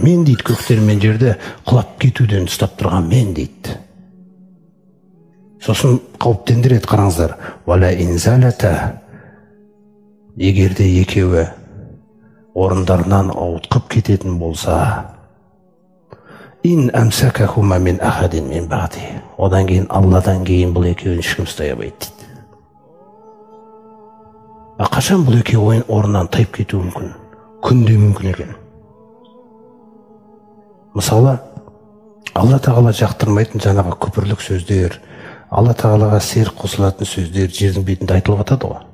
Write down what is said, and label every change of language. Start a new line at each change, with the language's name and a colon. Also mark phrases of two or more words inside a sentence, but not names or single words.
Kazakh: Мен дейді көктер мен жерді құлап кетуден ұстап тұрған мен дейді. Сосын қауіптендіреді, қараңыздар.
Arabic: ولئن زالتا,
Kazakh: егерде екеуі орындарынан ауытқып кететін болса,
Arabic: إن أمسكهما من أحد من بعده,
Kazakh: одан кейін Алладан кейін бұл екеуін ешкім ұстай алмайды дейді. Қашан бұл екеуі орнынан тайып кетуі мүмкін? Күнде мүмкін екен. Мысалы, Алла Тағала жақтырмайтын жаңағы күпірлік сөздер, Алла Тағалаға серік қосылатын сөздер жердің бетінде айтылып жатады ғой.